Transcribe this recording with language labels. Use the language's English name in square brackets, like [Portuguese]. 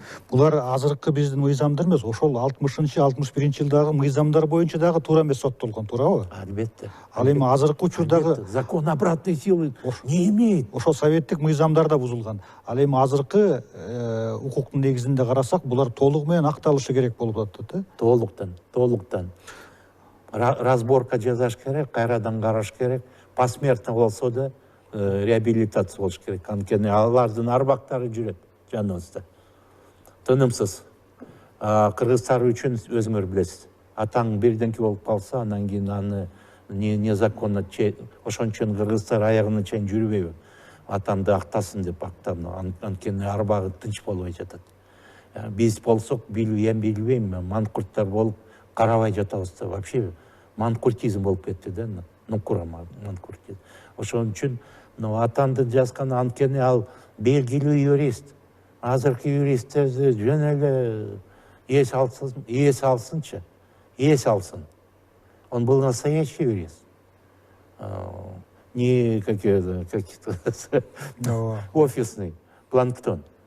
[Kyrgyz] Булар азыркы биздин мыйзамдар эмес, ошол 60-61-жылдагы мыйзамдар боюнча дагы туура эмес соттолгон, туурабы? Албетте. Ал эми азыркы учурдагы [Russian] закон обратной силы не имеет. [Kyrgyz] Ошол советтик мыйзамдар да бузулган. Ал эми азыркы укуктун негизинде карасак, булар толугу менен акталышы керек болуп атат, э? Толуктан. Разборка жасаш керек, кайрадан караш керек. Посмертно болсо да реабилитация болуш керек. Анткени алардын арбактары жүрөт жаныбызда. Тынымсыз. Кыргызстар үчүн өзүңөр билесиз. Атаң бирденки болуп калса, анан кийин аны незаконно ошон үчүн кыргыздар аягына чейин жүрбөйбү. Атамды актасын деп актам, анткени арбагы тынч болбой жатат. Биз болсок билбейм, манкурттар болуп карабай жатабыз да, вообще манкуртизм болуп кетти да, нукура манкуртизм. Ошон үчүн атамды жазган, анткени ал белгилүү юрист. Азыркы юристтерди жөн эле эс алсын. [Russian] Он был настоящий юрист. Не какие-то офисный планктон.